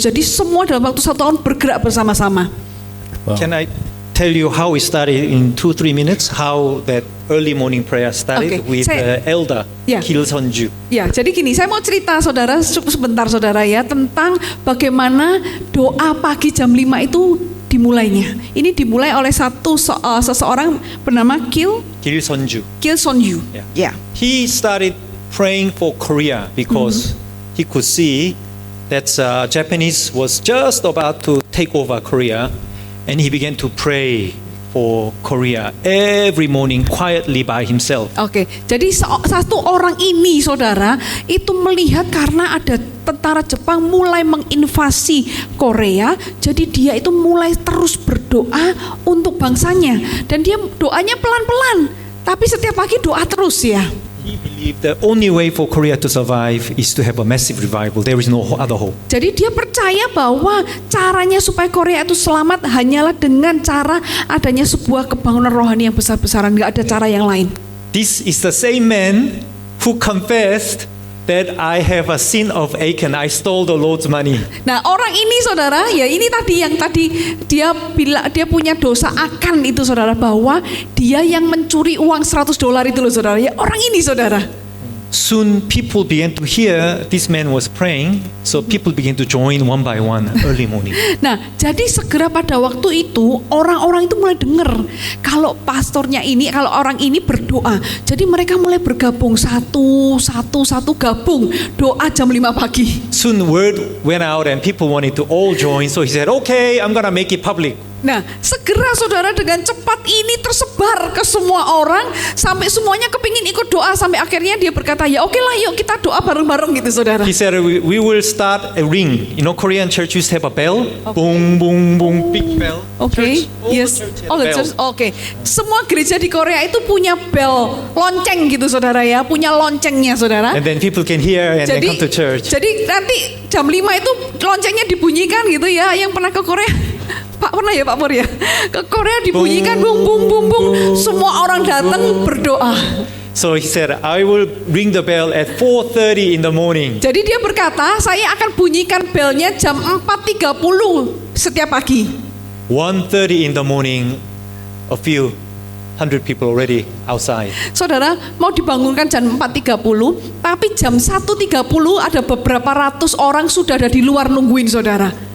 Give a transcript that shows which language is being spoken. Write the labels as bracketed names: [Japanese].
[Indonesian] Jadi semua dalam waktu 1 tahun bergerak bersama-sama. [English] Wow. Can I tell you how it started in 2-3 minutes? How that early morning prayer started with the elder Kil Sonju. [Indonesian] Ya, jadi gini, saya mau cerita saudara sebentar saudara ya, tentang bagaimana doa pagi jam 5 itu dimulainya. Ini dimulai oleh seseorang bernama Kil Sonju. [English] Yeah. He started praying for Korea because he could see that Japanese was just about to take over Korea. And he began to pray for Korea every morning quietly by himself. [Indonesian] Oke, jadi satu orang ini saudara itu melihat karena ada tentara Jepang mulai menginvasi Korea, jadi dia itu mulai terus berdoa untuk bangsanya, dan dia doanya pelan-pelan, tapi setiap pagi doa terus ya. [English] He believed the only way for Korea to survive is to have a massive revival. There is no other hope. [Indonesian] Jadi dia percaya bahwa caranya supaya Korea itu selamat hanyalah dengan cara adanya sebuah kebangunan rohani yang besar-besaran, nggak ada cara yang lain. [English] This is the same man who confessed that I have a sin of Achan. I stole the Lord's money. [Indonesian] Nah orang ini saudara, ya ini tadi yang tadi dia bilang dia punya dosa akan itu saudara, bahwa dia yang mencuri uang $100 itu loh saudara. Ya orang ini saudara. [English] Soon people began to hear this man was praying, so people began to join one by one early morning. [Indonesian] Nah, jadi segera pada waktu itu orang-orang itu mulai dengar kalau pastornya ini, kalau orang ini berdoa. Jadi mereka mulai bergabung satu gabung doa jam 5 pagi. [English] Soon word went out and people wanted to all join, so he said, "Okay, I'm gonna make it public." [Indonesian] Nah, segera saudara dengan cepat ini tersebar ke semua orang sampai semuanya kepingin ikut doa, sampai akhirnya dia berkata, ya oke lah yuk kita doa bareng-bareng gitu saudara. [English] He said, we will start a ring. You know, Korean church used to have a bell. Boom, boom, boom, big bell. [Indonesian] Oke, [English] Church, all yes, the church had all a bell. [Indonesian] church, oke. Semua gereja di Korea itu punya bell, lonceng gitu saudara ya, punya loncengnya saudara. [English] And then people can hear and then come to church. [Indonesian] Jadi nanti jam 5 itu loncengnya dibunyikan gitu ya. Yang pernah ke Korea, Pak pernah ya Pak Pur ya? Ke Korea dibunyikan bung bung bung bung. Semua orang datang berdoa. [English] So he said, I will ring the bell at 4:30 in the morning. [Indonesian] Jadi dia berkata, saya akan bunyikan belnya jam 4.30 setiap pagi. [English] 1:30 in the morning, a few hundred people already outside. [Indonesian] Saudara, mau dibangunkan jam 4.30, tapi jam 1.30 ada beberapa ratus orang sudah ada di luar nungguin saudara.